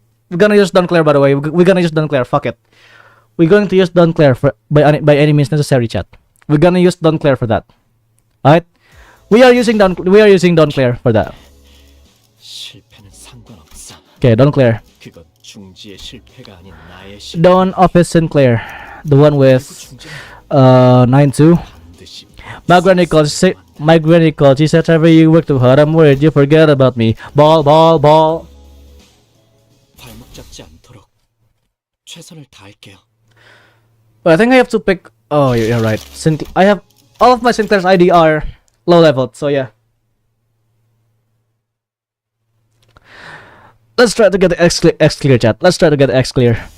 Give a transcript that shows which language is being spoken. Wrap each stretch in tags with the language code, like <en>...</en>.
<en>We're gonna use Donclair, by the way. We're gonna use Donclair. Fuck it. We're going to use Donclair for by any means necessary, chat. We're gonna use Donclair for that. Alright? We are using Donclair for that.</en> <ko>실패는 상관없어.</ko> <en>Okay, Donclair.</en> <ko>그건 중지의 실패가 아닌 나의</ko> <en>Don Office Sinclair. The one with 9-2.</en> <ko>반드시</ko> <en>My granny calls. She said, "Trevor, you work too hard. I'm worried you forget about me." Ball.</en> <ko>발목 잡지 않도록 최선을 다할게요.</ko> <en>But I think I have to pick. Oh, you're right. I have all of my Sinclair's ID are low level, so yeah. Let's try to get the X clear, chat. Let's try to get the X clear.</en>